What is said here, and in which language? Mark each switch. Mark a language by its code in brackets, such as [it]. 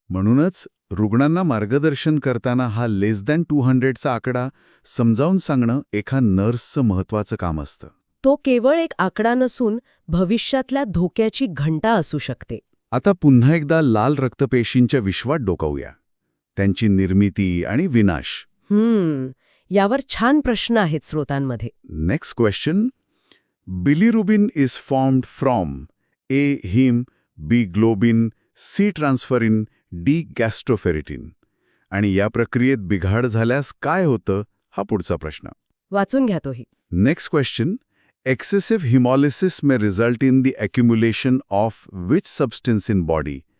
[mr] म्हणूनच रुग्णांना मार्गदर्शन करताना हा लेस दॅन 200चा आकडा समजावून सांगणं एका नर्सचं महत्त्वाचं काम असतं. तो केवळ एक आकडा नसून भविष्यातल्या धोक्याची घंटा असू शकते. आता पुन्हा एकदा लाल रक्तपेशींच्या विश्वात डोकावूया. त्यांची निर्मिती आणि विनाश. यावर छान प्रश्न आहेत श्रोतांमध्ये. [en] Next question. Bilirubin is formed from A. Heme, B. Globin, C. Transferrin, D. Gastroferritin. [mr] आणि या प्रक्रियेत बिघाड झाल्यास काय होतं हा पुढचा प्रश्न. वाचून घ्या तोही. [en] Next question. Excessive hemolysis may result in the accumulation of which substance in body?